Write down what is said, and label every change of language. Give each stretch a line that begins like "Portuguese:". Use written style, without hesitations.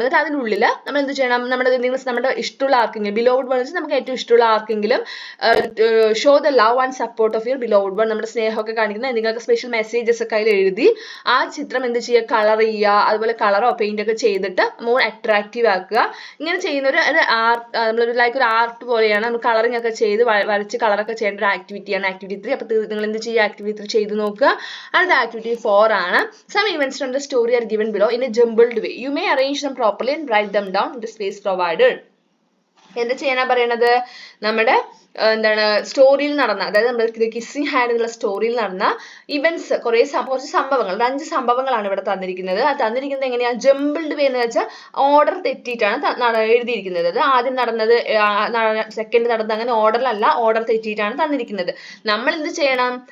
Malayalam: എന്നിട്ട് അതിനുള്ളിൽ നമ്മൾ എന്ത് ചെയ്യണം? നമ്മുടെ ഇഷ്ടമുള്ള ആർക്കെങ്കിലും, ബിലോവ്ഡ് വൺ നമുക്ക് ഏറ്റവും ഇഷ്ടമുള്ള ആർക്കെങ്കിലും
English: show the love and support of your beloved one,
Malayalam: നമ്മുടെ സ്നേഹമൊക്കെ കാണിക്കുന്ന എന്തെങ്കിലും സ്പെഷ്യൽ മെസ്സേജസ് ഒക്കെ അതിൽ എഴുതി ആ ചിത്രം എന്ത് ചെയ്യുക? കളർ ചെയ്യുക. അതുപോലെ കളറോ പെയിന്റ് ഒക്കെ ചെയ്തിട്ട് മോർ അട്രാക്റ്റീവ് ആക്കുക. ഇങ്ങനെ ചെയ്യുന്ന ഒരു ആർട്ട്, നമ്മളൊരു ഒരു ആർട്ട് പോലെയാണ്. നമ്മൾ കളറിങ് ഒക്കെ ചെയ്ത് വരച്ച് കളറൊക്കെ ചെയ്യേണ്ട ഒരു ആക്ടിവിറ്റിയാണ് ആക്ടിവിറ്റി 3. അപ്പോൾ നിങ്ങൾ എന്ത് ചെയ്യുക? ആക്ടിവിറ്റി 3 ചെയ്ത് നോക്കുക. അടുത്ത ആക്ടിവിറ്റി 4 ആണ്.
English: Some events from the story are given below in a jumbled way. You may arrange them properly and write them down in the space provided.
Malayalam: എന്താ ചെയ്യാനാ പറയണത്? നമ്മുടെ എന്താണ് സ്റ്റോറിയിൽ നടന്ന, അതായത് നമ്മുടെ കിസ്സിങ് ഹാൻഡ് എന്നുള്ള സ്റ്റോറിയിൽ നടന്ന ഇവന്റ്സ്, കുറച്ച് സംഭവങ്ങൾ, 5 സംഭവങ്ങളാണ് ഇവിടെ തന്നിരിക്കുന്നത്. അത് തന്നിരിക്കുന്നത് എങ്ങനെയാണ്? ജംബിൾഡ് വേ എന്ന് വെച്ചാൽ ഓർഡർ തെറ്റിയിട്ടാണ് എഴുതിയിരിക്കുന്നത്. അത് ആദ്യം നടന്നത്, സെക്കൻഡ് നടന്നത്, അങ്ങനെ ഓർഡറിലല്ല, ഓർഡർ തെറ്റിയിട്ടാണ് തന്നിരിക്കുന്നത്. നമ്മൾ എന്ത് ചെയ്യണം?